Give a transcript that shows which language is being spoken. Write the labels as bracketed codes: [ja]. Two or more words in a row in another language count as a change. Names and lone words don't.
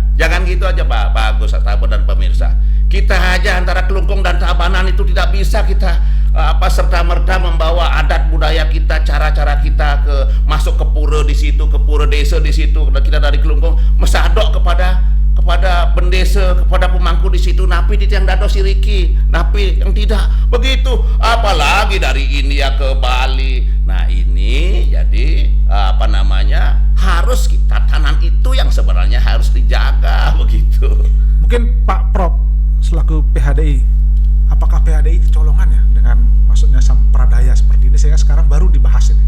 [id] Jangan gitu aja Pak Agus, sahabat dan pemirsa. Kita aja antara Kelungkung dan Tabanan itu tidak bisa kita serta-merta membawa adat budaya kita, cara-cara kita masuk ke pura di situ, ke pura desa di situ. Kita dari Kelungkung mesadok kepada bendesa, kepada pemangku di situ, [ban] napi di tiang dado siriki, napi [id] yang tidak begitu, apalagi dari India ke Bali. Nah ini jadi harus tatanan itu yang sebenarnya harus dijaga begitu. Mungkin Pak Prof selaku PHDI, apakah PHDI kecolongan ya dengan maksudnya sampradaya seperti ini, sehingga sekarang baru dibahas ini?